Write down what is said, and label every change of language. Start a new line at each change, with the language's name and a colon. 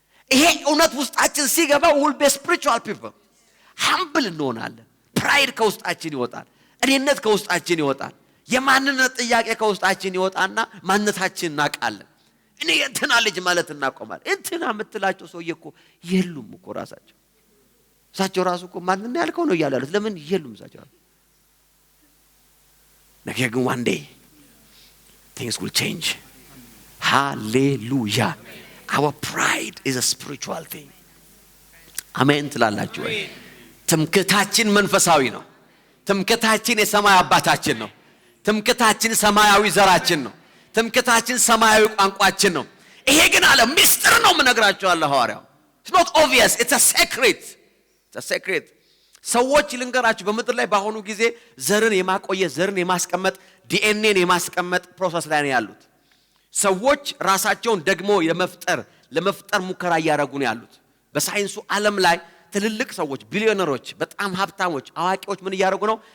Amharic: ይሄ እውነት ውስጣችን ሲገባ
English: will be spiritual people።
Amharic: humble እንሆናለን። ፕራይድ ከውስጣችን ይወጣል። እኔነት ከውስጣችን ይወጣል። የማንነት ጥያቄ ከውስጣችን ይወጣና ማንነታችንን እናውቃለን። እኔ እንትና ልጅ ማለት እናቆማለን። እንትና የምትላቸው ሰውዬ እኮ የሉም እኮ እሳቸው ራሱ እኮ ማንን ያልከው ነው እያሉ ያሉት። ለምን የሉም እሳቸው? ነገር ግን
English: one day things will change።
Amharic: hallelujah።
English: our pride is a spiritual thing።
Amharic: አሜን ትላላችሁ ወይ? ትምክህታችን መንፈሳዊ ነው። ትምክህታችን የሰማይ አባታችን ነው። ትምክህታችን ሰማያዊ ዘራችን ነው። ትምክህታችን ሰማያዊ ቋንቋችን ነው። ይሄ ግን አለ ሚስጥር ነው የምነግራችሁ አለ ሐዋርያው።
English: it's not obvious, it's a
Amharic: secret። ሰዎች ልንገራችሁ በምድር ላይ ባሆኑ ጊዜ ዘርን የማቆየት ዘርን የማስቀመጥ ዲኤንኤን የማስቀመጥ ፕሮሰስ ላይ ነው ያሉት። ሰዎች ራሳቸውን ደግሞ ለመፍጠር ሙከራ እያደረጉ ነው ያሉት። በሳይንሱ ዓለም ላይ ትልልቅ ሰዎች ቢሊዮነሮች፣ በጣም ሀብታሞች፣ አዋቂዎች ምን እያደረጉ ነው?